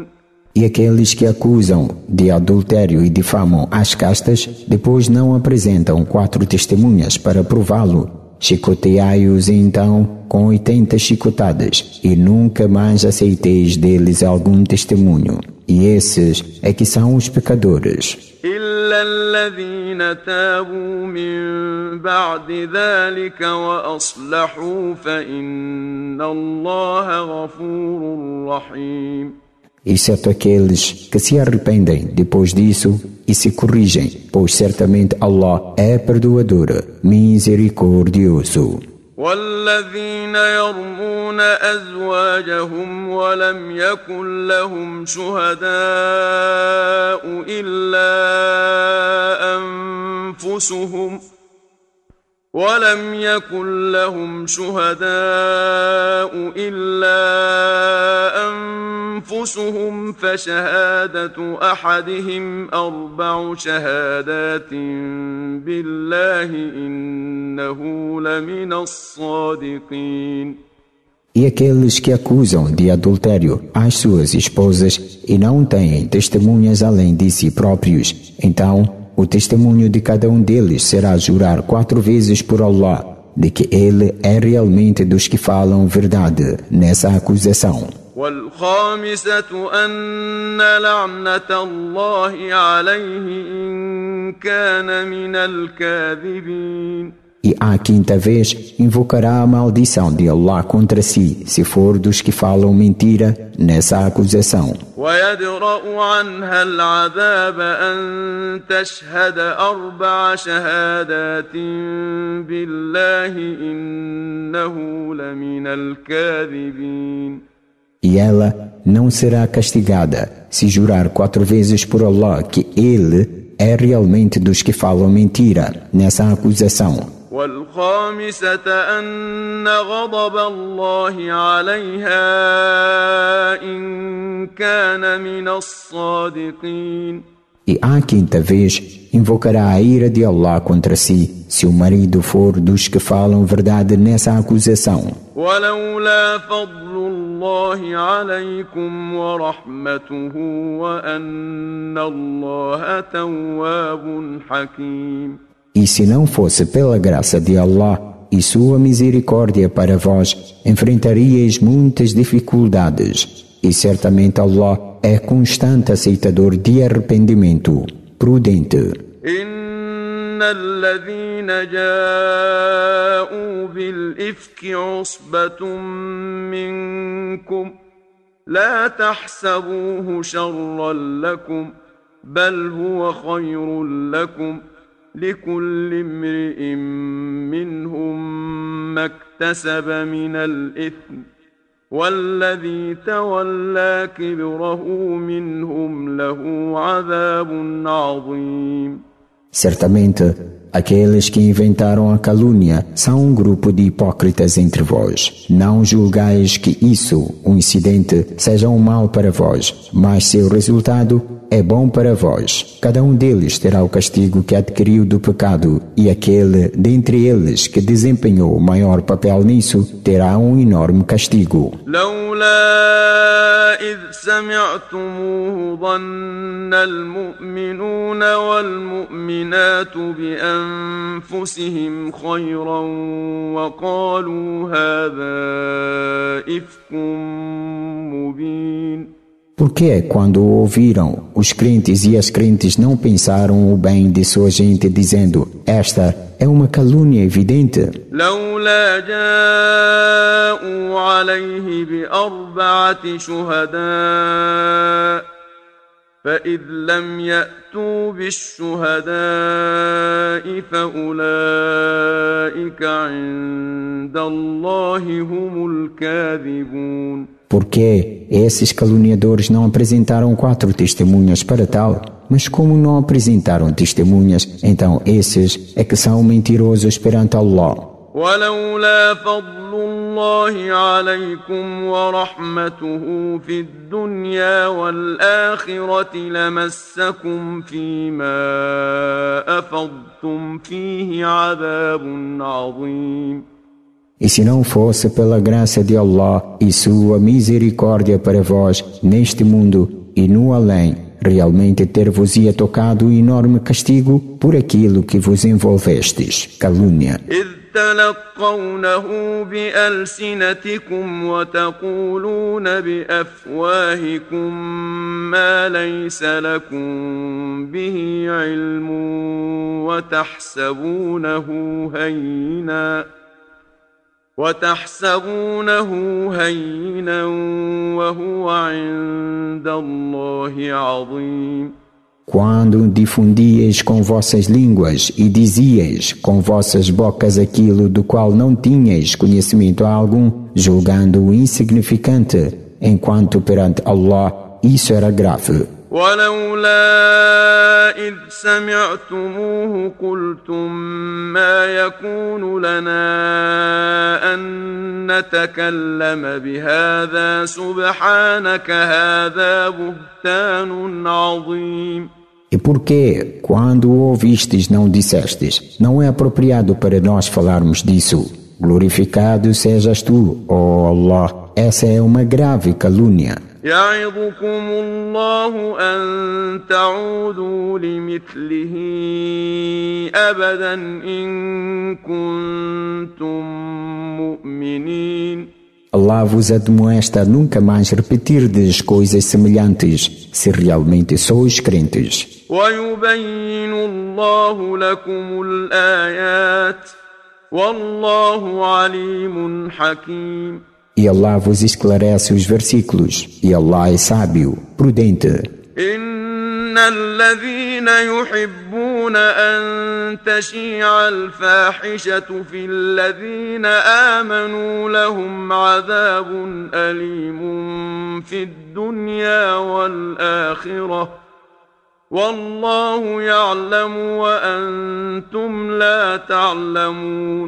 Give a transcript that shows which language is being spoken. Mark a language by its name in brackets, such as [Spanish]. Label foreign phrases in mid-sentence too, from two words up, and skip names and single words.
[Portuguese] E aqueles que acusam de adultério e difamam as castas, depois não apresentam 4 testemunhas para prová-lo, chicoteai-os então com 80 chicotadas, e nunca mais aceiteis deles algum testemunho. E esses é que são os pecadores. [Arabic] إلا الذين تابوا من بعد ذلك وأصلحوا فإن الله غفور رحيم. [Portuguese] Exceto aqueles que se arrependem depois disso e se corrigem, pois certamente Allah é perdoador, misericordioso. [Arabic] والذين يرمون أزواجهم ولم يكن لهم شهداء إلا أنفسهم فشهادة أحدهم 4 شهادات بالله إنه لمن الصادقين. [Portuguese] E aqueles que acusam de adultério as suas esposas e não têm testemunhas além de si próprios, então o testemunho de cada um deles será jurar 4 vezes por Allah de que ele é realmente dos que falam verdade nessa acusação. [Arabic] والخامسة أن لعنة الله عليه إن كان من الكاذبين. [Portuguese] E à 5ª vez invocará a maldição de Allah contra si, se for dos que falam mentira nessa acusação. [Arabic] ويدرأ عنها العذاب أن تشهد 4 شهادات بالله إنه لمن الكاذبين. [Portuguese] E ela não será castigada se jurar 4 vezes por Allah que ele é realmente dos que falam mentira nessa acusação. [Arabic] والخامسة أن غضب الله عليها إن كان من الصادقين. [Portuguese] E à quinta vez invocará a ira de Allah contra si, se o marido for dos que falam verdade nessa acusação. [Arabic] ولولا فضل الله عليكم ورحمته وأن الله تواب حكيم. [Portuguese] E se não fosse pela graça de Allah e sua misericórdia para vós, enfrentaríeis muitas dificuldades. E certamente Allah é constante aceitador de arrependimento, prudente. [Arabic] إن الذين جاءوا بالإفك عصبة منكم لا تحسبوه شرا لكم بل هو خير لكم لكل امرئ منهم ما اكتسب من الإثم والذي تولى كبره منهم له عذاب عظيم. [Portuguese] Certamente, aqueles que inventaram a calúnia são um grupo de hipócritas entre vós. Não julgais que isso, um incidente, seja um mal para vós, mas seu resultado é bom para vós. Cada um deles terá o castigo que adquiriu do pecado, e aquele dentre eles que desempenhou o maior papel nisso terá um enorme castigo. [Arabic] إذ سمعتموه ظن المؤمنون والمؤمنات بأنفسهم خيرا وقالوا هذا إفك مبين. [Portuguese] Porque quando o ouviram, os crentes e as crentes não pensaram o bem de sua gente, dizendo: esta é uma calúnia evidente. [Arabic] لولا جاءوا عليه بأربعة شهداء فإذ لم يأتوا بالشهداء فأولئك عند الله هم الكاذبون. [Portuguese] Porque esses caluniadores não apresentaram 4 testemunhas para tal, mas como não apresentaram testemunhas, então esses é que são mentirosos perante Allah. [Arabic] ولولا فضل الله عليكم ورحمته في الدنيا والآخرة لمسكم فيما أفضتم فيه عذاب عظيم. [Portuguese] E se não fosse pela graça de Allah e sua misericórdia para vós neste mundo e no além, realmente ter-vos-ia tocado o enorme castigo por aquilo que vos envolvestes, calúnia. [Arabic] تلقونه بألسنتكم وتقولون بأفواهكم ما ليس لكم به علم وتحسبونه هينا وهو عند الله عظيم. [Portuguese] Quando difundieis com vossas línguas e dizieis com vossas bocas aquilo do qual não tinhais conhecimento algum, julgando-o insignificante, enquanto perante Allah isso era grave. [Arabic] ولولا إذ سمعتموه قلتم ما يكون لنا أن نتكلم بهذا سبحانك هذا بهتان عظيم. [Portuguese] E porque, quando o ouvistes, não dissestes: não é apropriado para nós falarmos disso? Glorificado sejas tu, ó Allah, essa é uma grave calúnia. [Arabic] يعظكم الله أن تعودوا لمثله أبدا إن كنتم مؤمنين. [Portuguese] Allah vos admoesta a nunca mais repetirdes coisas semelhantes, se realmente sois crentes. [Arabic] ويبين الله لكم الآيات والله عليم حكيم. [Portuguese] E Allah vos esclarece os versículos, e Allah é sábio, prudente. [Arabic] إن الذين يحبون أن تشيع الفاحشة في الذين آمنوا لهم عذاب أليم في الدنيا والآخرة والله يعلم وأنتم لا تعلمون.